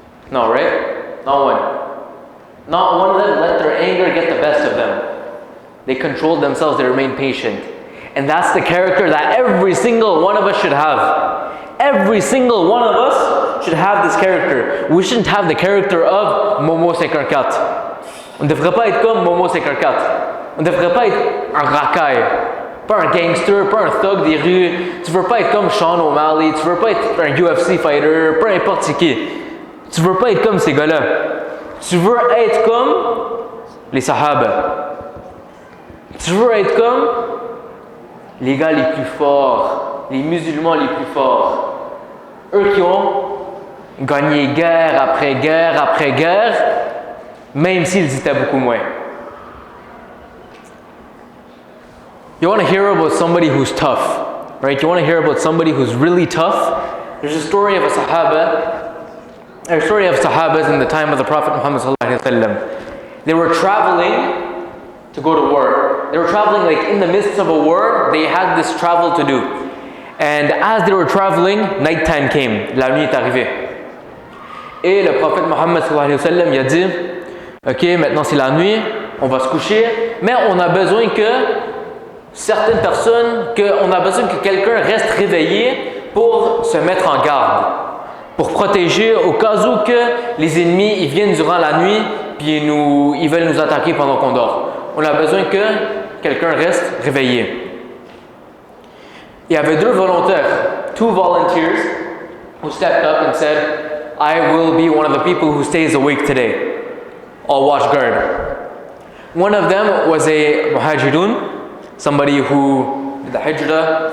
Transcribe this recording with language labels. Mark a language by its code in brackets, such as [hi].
[en] No, right? Not one. Not one of them let their anger get the best of them. They controlled themselves, they remained patient. And that's the character that every single one of us should have. Every single one of us should have this character. We shouldn't have the character of Momo 54. [fr] On ne devrait pas être comme Momo 54. On ne devrait pas être un racaille, pas un gangster, pas un thug des rues. Tu ne veux pas être comme Sean O'Malley, tu ne veux pas être un UFC fighter, peu importe qui. Tu ne veux pas être comme ces gars-là. Tu veux être comme les Sahaba. Tu veux être comme les gars les plus forts, les musulmans les plus forts. Eux qui ont gagné guerre après guerre après guerre, même s'ils étaient beaucoup moins. [en] You want to hear about somebody who's tough, right? You want to hear about somebody who's really tough? There's a story of a story of Sahabas in the time of the Prophet Muhammad [ar] sallallahu alaihi wasallam. [en] They were traveling to go to war. They were traveling like in the midst of a war. They had this travel to do. And as they were traveling, nighttime came. [fr] La nuit est arrivée. Et le Prophète Muhammad [ar] sallallahu alayhi wa sallam, [fr] il a dit, ok, maintenant c'est la nuit, on va se coucher, mais on a besoin que certaines personnes, on a besoin que quelqu'un reste réveillé pour se mettre en garde, pour protéger au cas où que les ennemis ils viennent durant la nuit puis ils veulent nous attaquer pendant qu'on dort. On a besoin que quelqu'un reste réveillé. Il y avait deux volontaires, [en] two volunteers who stepped up and said, I will be one of the people who stays awake today. I'll watch guard. One of them was a muhajirun, somebody who did the hijrah.